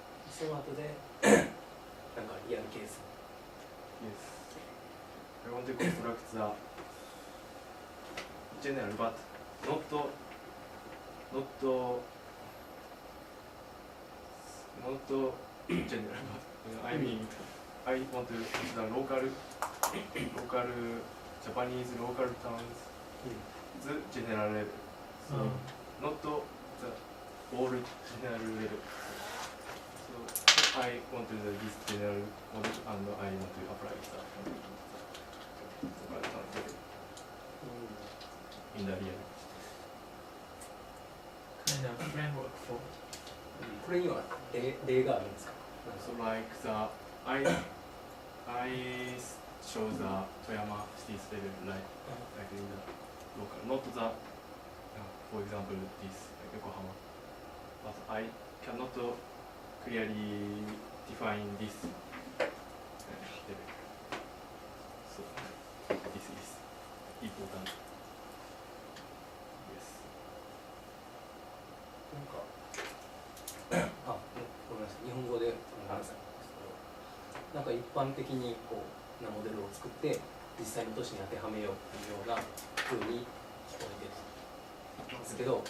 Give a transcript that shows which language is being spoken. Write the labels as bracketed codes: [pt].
[ja] その後でなんかリアルケース [en] Yes. I want to construct the general, but not general. But I mean, I want to use the local Japanese local terms, the general level. So not the all general level. So I want to do this general model and I want to apply the local terms level in the real. kind of framework for [ja] これには例があるんですか？ [en] So like I show the Toyama city's level like in the local, not the for example this Yokohama, but I cannot clearly define this level. So this is important. Yes. [ja] なんかごめんなさい、日本語でごめんなさい。なんか一般的にこうなモデルを作って実際の都市に当てはめようというような風に聞こえてるんですけど、